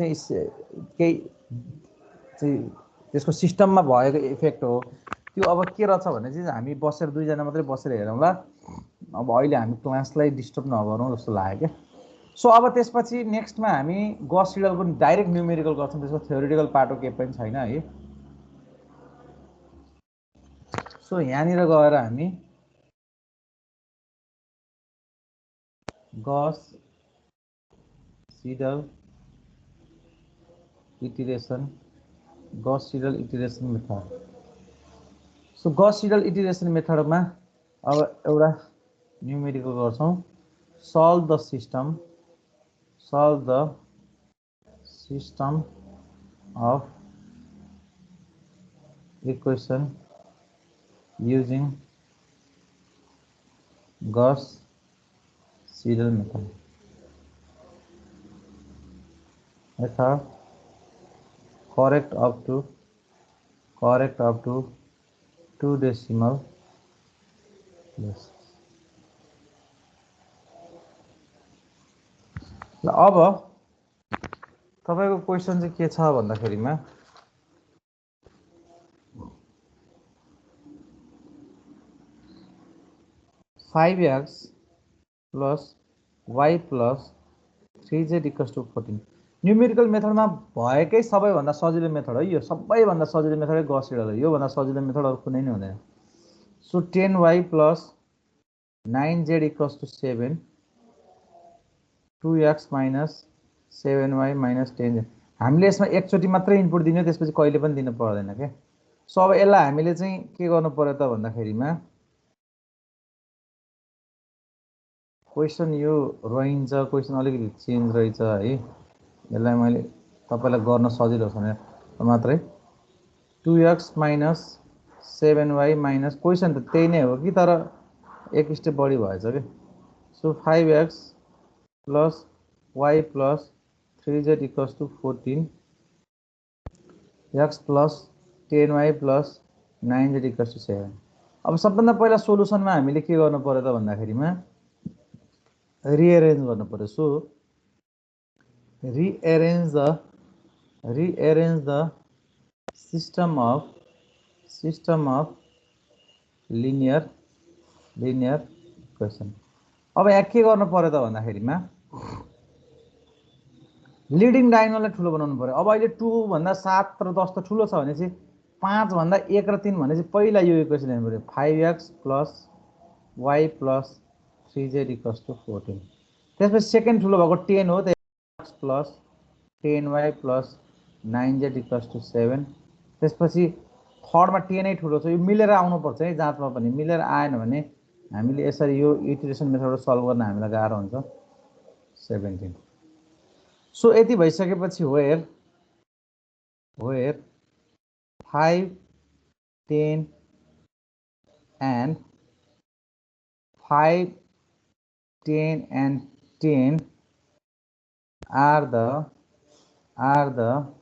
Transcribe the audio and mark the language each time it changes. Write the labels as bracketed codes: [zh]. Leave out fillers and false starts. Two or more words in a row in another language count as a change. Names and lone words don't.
[ne] चाहिँ त्यसको सिस्टममा भएको इफेक्ट हो त्यो अब के रहेछ भने चाहिँ हामी बसेर दुईजना मात्रै बसेर हेरौँ ल अब अहिले हामी क्लासलाई डिस्टर्ब नगरौँ जस्तो लाग्यो क्या सो अब त्यसपछि नेक्स्टमा हामी गस सिडलको [en] direct numerical [ne] गर्छौँ त्यसको [en] theoretical part [ne] केही पनि छैन है सो यहाँनिर गएर हामी गस [en] Seidel iteration Gauss Seidel iteration method so Gauss Seidel iteration [ne] मेथडमा अब एउटा न्युमेरिकल गर्छौँ [en] solve the system solve the system of equation using Gauss Seidel method. Method correct up to 2 decimal places. [ne] ल अब तपाईको क्वेशन चाहिँ के छ भन्दाखेरिमा [en] 5x plus y plus 3z equals to 14 [ne] न्यूमेरिकल मेथडमा भएकै सबैभन्दा सजिलो मेथड हो यो सबैभन्दा सजिलो मेथड गॉस सिडल हो यो भन्दा सजिलो मेथड अरु कुनै नै हुँदैन सो [en] 10y plus 9z equals to 7 2x minus 7y minus 10z [ne] हामीले यसमा एकचोटी मात्रै इनपुट दिने त्यसपछि कहिले पनि दिन पर्दैन के सो अब यसलाई हामीले चाहिँ के गर्नु पर्यो त भन्दाखेरिमा क्वेशन यो रहन्छ क्वेशन अलिकति चेन्ज रहेछ है यसलाई मैले तपाईलाई गर्न सजिलो छ भने मात्रै [en] 2x minus 7y minus [ne] क्वेशन त त्यही नै हो कि तर एक स्टेप बढी भएछ के सो [en] 5x plus y plus 3z equals to 14 x plus 10y plus 9z equals to 7 [ne] अब सबभन्दा पहिला सोलुसनमा हामीले के गर्नु पर्यो त भन्दाखेरिमा rearrange गर्नु पर्यो सो [en] rearrange the system of linear equation [ne] अब यहाँ के गर्नु पर्यो त भन्दाखेरिमा लिडिङ डायगोनललाई ठुलो बनाउनु पर्यो अब अहिले 2 भन्दा 7 र 10 त ठुलो छ भने चाहिँ 5 भन्दा 1 र 3 भने चाहिँ पहिला यो इक्वेसन हेर्नु पर्यो [en] 5x plus y plus 3z equals to 14 [ne] त्यसपछि सेकेन्ड ठुलो भएको 10 हो त्यही [en] x plus 10y plus 9z equals to 7 [ne] त्यसपछि थर्डमा 10 नै ठुलो छ यो मिलेर आउनु पर्छ है जाँचमा पनि मिलेर आएन भने हामीले यसरी यो इटरेसन मेथडबाट सल्भ गर्न हामीलाई गाह्रो हुन्छ 17 सो यति भइसकेपछि [en] where 5 10 and 5 10 and 10 are the